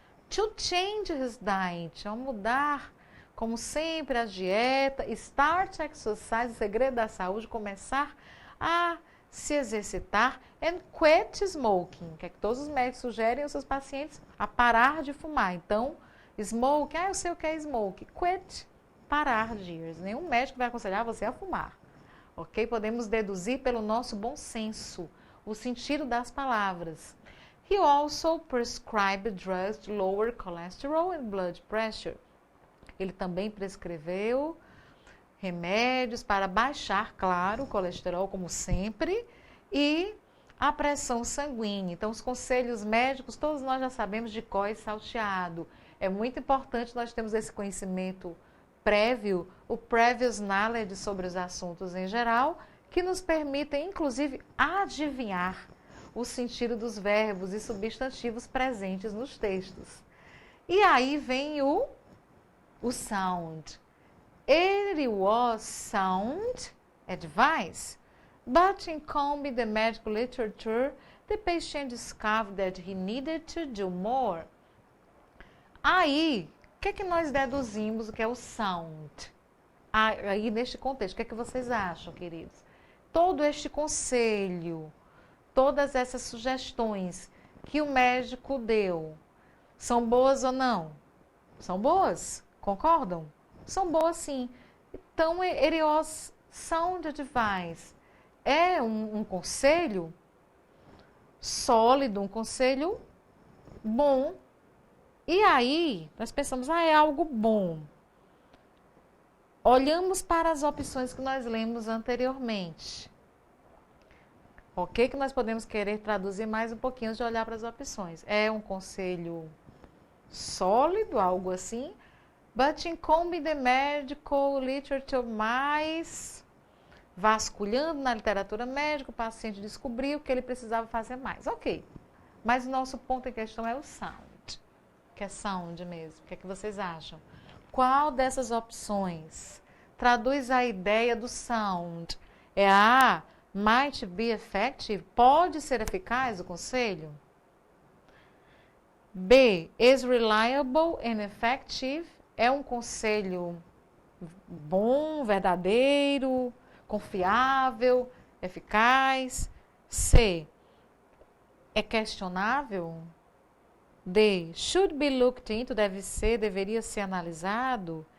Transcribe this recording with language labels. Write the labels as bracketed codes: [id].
[en] To change his diet, [pt] a mudar, como sempre, a dieta, [en] start exercise, [pt] o segredo da saúde, começar a se exercitar, [en] and quit smoking, [pt] que é que todos os médicos sugerem aos seus pacientes a parar de fumar. Então, smoke, eu sei o que é smoke, quit, parar, dears. Nenhum médico vai aconselhar você a fumar, ok? Podemos deduzir pelo nosso bom senso o sentido das palavras. [en] He also prescribed drugs to lower cholesterol and blood pressure. [pt] Ele também prescreveu remédios para baixar, claro, o colesterol, como sempre, e a pressão sanguínea. Então, os conselhos médicos, todos nós já sabemos de cor e salteado. É muito importante nós termos esse conhecimento prévio, o [en] previous knowledge [pt] sobre os assuntos em geral, que nos permitem, inclusive, adivinhar o sentido dos verbos e substantivos presentes nos textos. E aí vem o sound. [en] It was sound advice, but in combing the medical literature, the patient discovered that he needed to do more. [pt] Aí, o que é que nós deduzimos o que é o sound? Aí, neste contexto, o que é que vocês acham, queridos? Todo este conselho, todas essas sugestões que o médico deu, são boas ou não? São boas? Concordam? São boas, sim. [en] Então, it was sound advice. [pt] É um conselho sólido, um conselho bom. E aí, nós pensamos, é algo bom. Olhamos para as opções que nós lemos anteriormente. Ok? Que nós podemos querer traduzir mais um pouquinho de olhar para as opções. É um conselho sólido, algo assim, [en] but in combing the medical literature, [pt] mais vasculhando na literatura médica, o paciente descobriu que ele precisava fazer mais. Ok, mas o nosso ponto em questão é o sound, que é sound mesmo. O que é que vocês acham? Qual dessas opções traduz a ideia do sound? É a [en] might be effective? [pt] Pode ser eficaz o conselho? [en] B, is reliable and effective. [pt] É um conselho bom, verdadeiro, confiável, eficaz. C, é questionável. [en] D, should be looked into, [pt] deveria ser analisado.